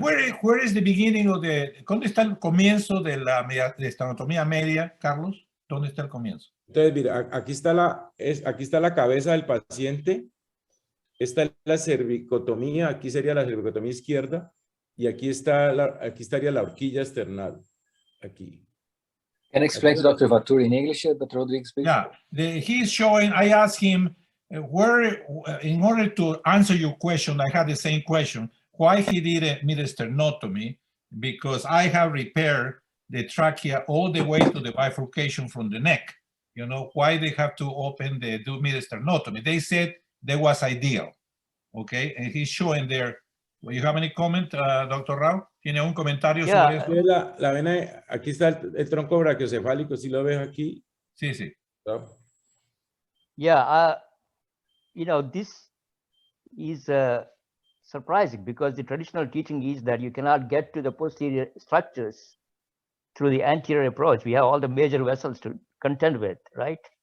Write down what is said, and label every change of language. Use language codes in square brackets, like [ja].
[en] Where is the beginning of [es] ¿dónde está el comienzo de la esternotomía media, Carlos? ¿Dónde está el comienzo? Entonces, mira, aquí está la cabeza del paciente. Esta es la cervicotomía, aquí sería la cervicotomía izquierda y aquí estaría la horquilla external. Aquí. [en] Can I explain to Dr. Ibature in English, Dr. Rodriguez, please? Yeah, he's showing, I asked him, in order to answer your question, I had the same question, why he did a mid-sternotomy, because I have repaired the trachea all the way to the bifurcation from the neck. You know, why they have to do mid-sternotomy? They said that was ideal, okay? And he's showing there. Do you have any comment, Dr. Rao? [es] ¿Tiene un comentario sobre eso? La vena, aquí está el tronco brachiocefálico, si lo ves aquí. Sí, sí. [en] Yeah, you know, this is surprising because the traditional teaching is that you cannot get to the posterior structures through the anterior approach. We have all the major vessels to contend with, right?